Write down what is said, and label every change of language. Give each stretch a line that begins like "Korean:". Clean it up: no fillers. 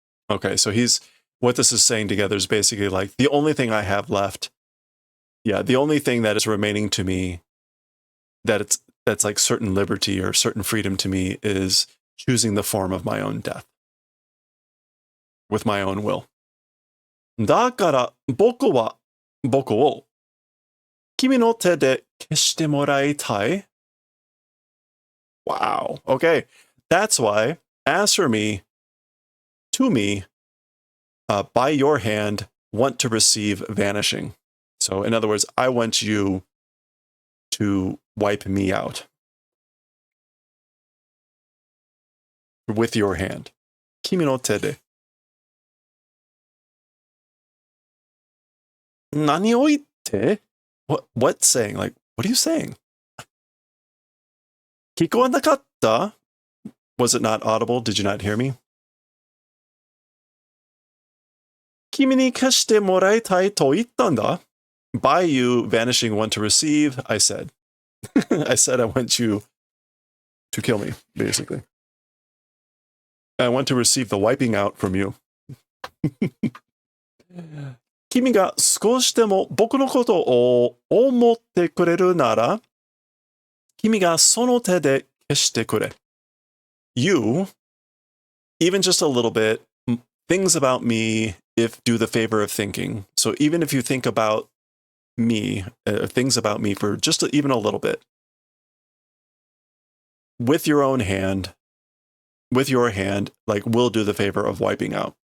English: Okay, so what this is saying together is basically like the only thing I have left, the only thing that is remaining to me that's like certain liberty or certain freedom to me is choosing the form of my own death with my own will.
Japanese: だから僕を君の手で消してもらいたい.
English: Wow. Okay. That's why, as for me, to me, by your hand, want to receive vanishing. So, in other words, I want you to wipe me out with your hand.
Japanese: Kimi no te de. Nani o itte?
English: What saying? Like, what are you saying?
Japanese: Kiko nakatta?
English: Was it not audible? Did you not hear me?
Japanese: Kimi ni kashite moraitai to ittan da?
English: By you vanishing want to receive, I said. I said I want you to kill me, basically. I want to receive the wiping out from you.
Japanese: 君が少しでも僕のことを思ってくれるなら、君がその手で消してくれ.
English: You, even just a little bit, things about me, if do the favor of thinking. So even if you think about me, things about me for just even a little bit, with your own hand, with your hand, like will do the favor of wiping out.